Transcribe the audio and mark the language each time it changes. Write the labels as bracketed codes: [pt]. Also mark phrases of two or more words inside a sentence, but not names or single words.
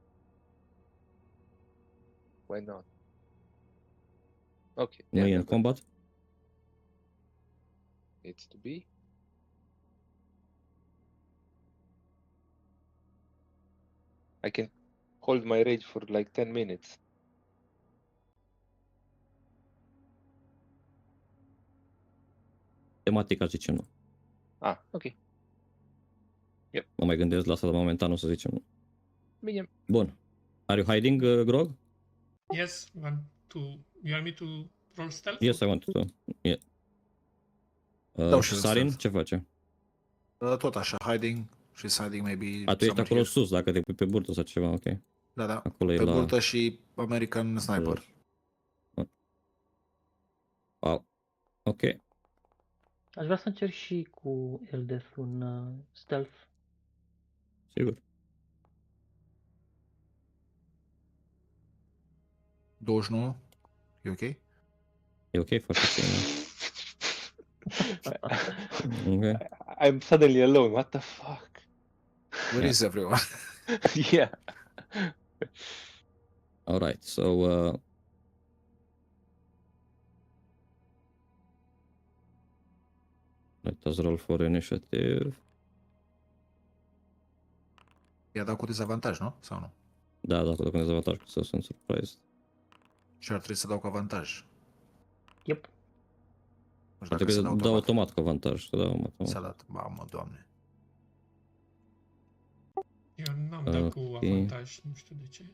[en] Why not? Okay. No, in never combat. needs to be. I can hold my rage for like 10 minutes. [ro] Tematic aș zice nu. Ah, ok. Mă mai gândesc la asta, dar momentan o să zicem nu. Bine. Bun. [en] Are you hiding, Grog? Yes, you want me to roll stealth? Yes, I want to. Yeah. [ro] Dau și Sarin, stealth. ce face? Tot așa, [en] hiding. She's hiding maybe... A, [ro] tu ești somewhere acolo here. sus, dacă te pui pe burtă sau ceva, ok. Da. Acolo e Pe la... burtă și American Sniper. Wow. Ok. Aș vrea să încerc și cu Eldeth un stealth. Sigur. 29. E ok? E ok, foarte bine. Ok. [en] I'm suddenly alone. What the fuck? Where is everyone? Yeah. All right, so let us roll for initiative. [ro] I-a dat cu dezavantaj, nu? Sau nu? Da, dacă cu dezavantaj, să sunt surprised. Și ar trebui să dau cu avantaj. Yep. Nu știu Ar dacă trebui să să dau dau automat. automat cu avantaj. Să dau automat. S-a dat. Mamă, Doamne. Eu n-am dat cu avantaj, nu știu de ce.